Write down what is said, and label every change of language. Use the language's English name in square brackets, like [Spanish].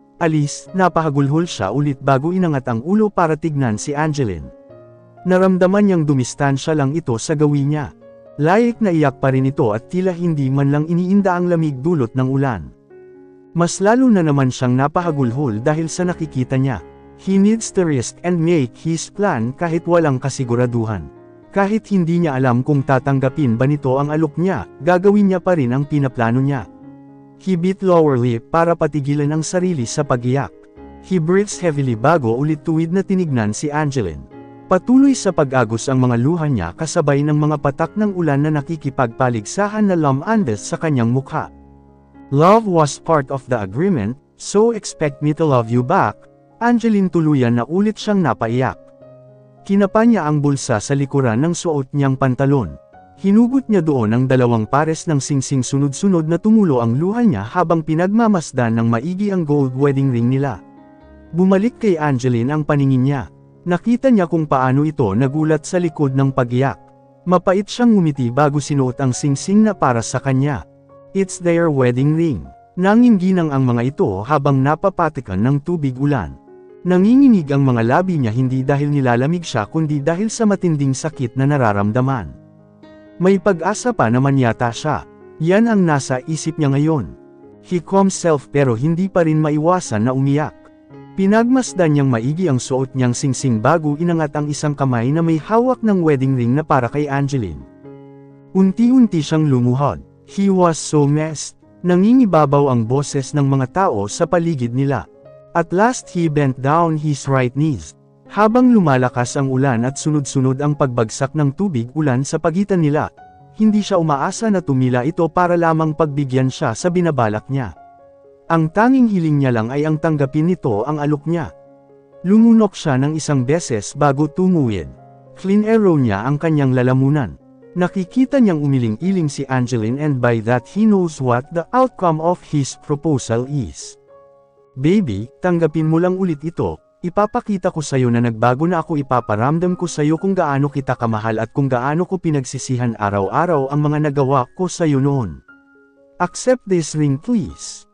[Filipino] Alis, napahagulhol siya ulit bago inangat ang ulo para tignan si Angeline. Naramdaman niyang dumistansya lang ito sa gawin niya. Layik na iyak pa rin ito at tila hindi man lang iniinda ang lamig dulot ng ulan. Mas lalo na naman siyang napahagulhol dahil sa nakikita niya. [English] He needs to risk and make his plan [Filipino] kahit walang kasiguraduhan. Kahit hindi niya alam kung tatanggapin ba nito ang alok niya, gagawin niya pa rin ang pinaplano niya. [English] He bit lower lip [Filipino] para patigilan ang sarili sa pag-iyak. [English] He breathes heavily [Filipino] bago ulit tuwid na tinignan si Angeline. Patuloy sa pag-agos ang mga luha niya kasabay ng mga patak ng ulan na nakikipagpaligsahan na lumandes sa kanyang mukha. [English] Love was part of the agreement, so expect me to love you back. [Filipino] Angeline tuluyan na ulit siyang napaiyak. Kinapa niya ang bulsa sa likuran ng suot niyang pantalon. Hinugot niya doon ang 2 pares ng singsing sunod-sunod na tumulo ang luha niya habang pinagmamasdan ng maigi ang gold wedding ring nila. Bumalik kay Angeline ang paningin niya. Nakita niya kung paano ito nagulat sa likod ng pag-iyak. Mapait siyang ngumiti bago sinuot ang singsing na para sa kanya. [English] It's their wedding ring. [Filipino] Nanginginang ang mga ito habang napapatikan ng tubig ulan. Nanginginig ang mga labi niya hindi dahil nilalamig siya kundi dahil sa matinding sakit na nararamdaman. May pag-asa pa naman yata siya. Yan ang nasa isip niya ngayon. [English] He calmed himself [Filipino] pero hindi pa rin maiwasan na umiyak. Pinagmasdan niyang maigi ang suot niyang singsing bago inangat ang isang kamay na may hawak ng wedding ring na para kay Angeline. Unti-unti siyang lumuhod. [English] He was so messed. [Filipino] Nangingibabaw ang boses ng mga tao sa paligid nila. [English] At last he bent down his right knees. [Filipino] Habang lumalakas ang ulan at sunod-sunod ang pagbagsak ng tubig ulan sa pagitan nila, hindi siya umaasa na tumila ito para lamang pagbigyan siya sa binabalak niya. Ang tanging hiling niya lang ay ang tanggapin nito ang alok niya. Lumunok siya ng isang beses bago tumuwid. Clean arrow niya ang kanyang lalamunan. Nakikita niyang umiling-iling si Angeline [English] and by that he knows what the outcome of his proposal is. [Filipino] Baby, tanggapin mo lang ulit ito, ipapakita ko sa'yo na nagbago na ako ipaparamdam ko sa'yo kung gaano kita kamahal at kung gaano ko pinagsisihan araw-araw ang mga nagawa ko sa'yo noon. [English] Accept this ring please.